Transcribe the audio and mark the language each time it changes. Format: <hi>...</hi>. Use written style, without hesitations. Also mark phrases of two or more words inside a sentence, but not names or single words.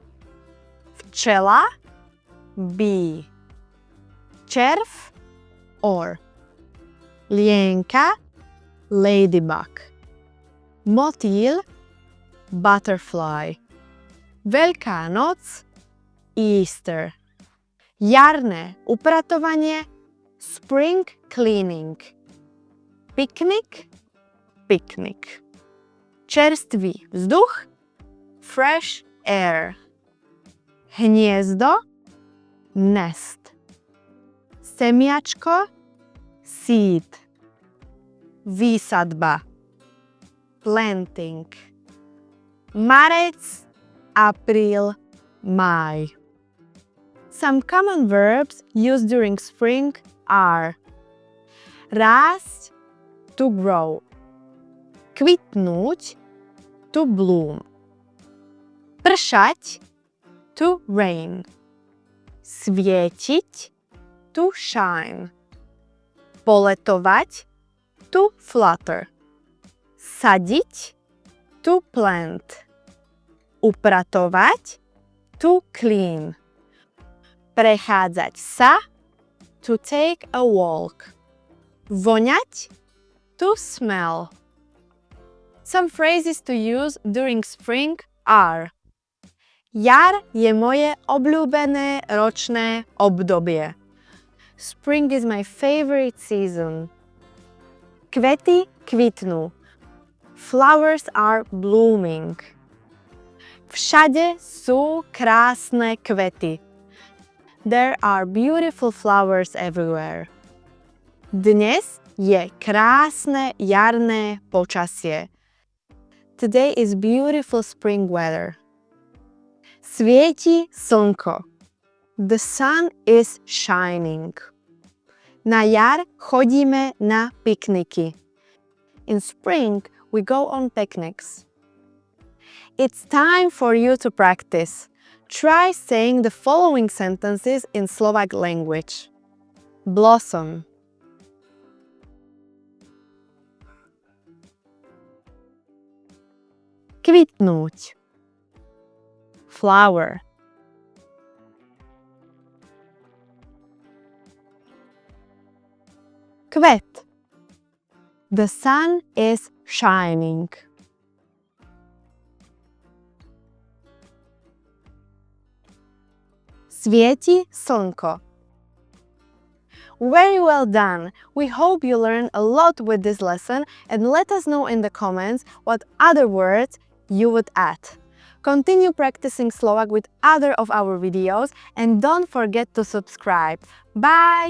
<sk>včela, bee, červ, or, lienka, ladybug, motýl, butterfly, Veľká noc, Easter, jarné upratovanie,</sk> <en>spring cleaning, picnic, picnic,</en> <sk>čerstvý vzduch,</sk> <en>fresh air,</en> <sk>hniezdo, nest, semiačko, seed, výsadba, planting, marec, apríl, máj.</sk> <en>Some common verbs used during spring are rásť, to grow, kvitnúť, to bloom, pršať, to rain, svietiť, to shine, poletovať, to flutter, sadiť, to plant, upratovať, to clean,</en> <sk>prechádzať sa,</sk> <en>to take a walk, voňať, to smell. Some phrases to use during spring are</en> <sk>jar je moje obľúbené ročné obdobie.</sk> <en>Spring is my favorite season.</en> <sk>Kvety kvitnú.</sk> <en>Flowers are blooming.</en> <sk>Všade sú krásne kvety.</sk> <en>There are beautiful flowers everywhere.</en> <sk>Dnes je krásne jarné počasie.</sk> <en>Today is beautiful spring weather.</en> <sk>Svieti slnko.</sk> <en>The sun is shining.</en> <sk>Na jar chodíme na pikniky.</sk> <en>In spring, we go on picnics. It's time for you to practice. Try saying the following sentences in Slovak language. Blossom. Kvitnúť. Flower. Kvet. The sun is shining.</en> <sk>Svieti slnko.</sk> <en>Very well done! We hope you learned a lot with this lesson and let us know in the comments what other words you would add. Continue practicing Slovak with other of our videos and don't forget to subscribe.</en>